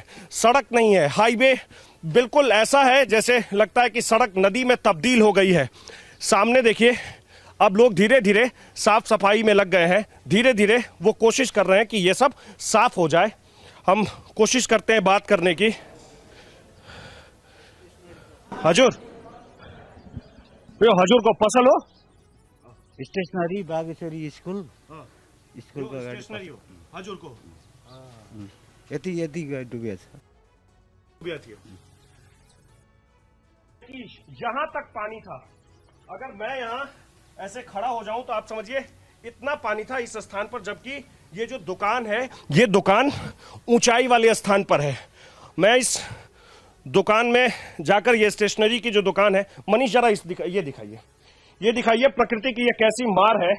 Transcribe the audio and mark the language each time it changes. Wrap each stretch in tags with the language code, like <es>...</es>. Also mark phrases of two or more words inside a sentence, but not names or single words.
<hi>सड़क नहीं है, हाईवे बिल्कुल ऐसा है जैसे लगता है कि सड़क नदी में तब्दील हो गई है। सामने देखिए, अब लोग धीरे धीरे साफ सफाई में लग गए हैं, धीरे धीरे वो कोशिश कर रहे हैं कि ये सब साफ हो जाए। हम कोशिश करते हैं बात करने की।</hi> <ne>हजूर, यो हजूर को पसल हो स्टेशनरी बागेश्वरी स्कूल स्कूल का गाडी स्टेशनरी हो हजूर को यति यति डुबे छ।</ne> <hi>यहाँ तक पानी था, अगर मैं यहाँ ऐसे खड़ा हो जाऊं तो आप समझिए इतना पानी था इस स्थान पर, जबकि ये जो दुकान है ये दुकान ऊंचाई वाले स्थान पर है। मैं इस दुकान में जाकर, ये स्टेशनरी की जो दुकान है, मनीष जरा ये दिखाइए प्रकृति की ये कैसी मार है।</hi>